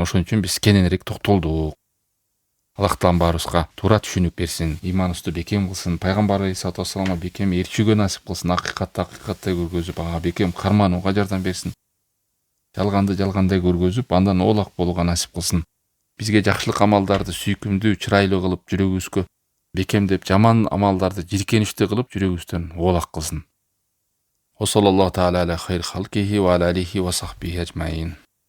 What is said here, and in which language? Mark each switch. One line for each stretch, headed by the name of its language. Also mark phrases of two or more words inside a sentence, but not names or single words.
Kyrgyz: Ошон үчүн биз кененирээк токтолдук. Аллах Таala баарыбызга туура түшүнүк берсин, иманыбызды бекем кылсын, пайгамбар
Arabic: عليه الصلاة والسلام
Kyrgyz: бекем ээрчүүгө насип кылсын, акыйкатты көргөзүп, ага бекем карманууга жардам берсин. Жалганды жалгандай көргөзүп, андан оолак болууга насип кылсын. Бизге жакшылык амалдарды сүйкүмдүү, чырайлуу кылып жүрөгүбүзгө бекемдеп, жаман амалдарды жиркеничтүү кылып жүрөгүбүздөн оолак кылсын.
Arabic: وصلى الله تعالى على خير خلقه وعلى آله وصحبه أجمعين.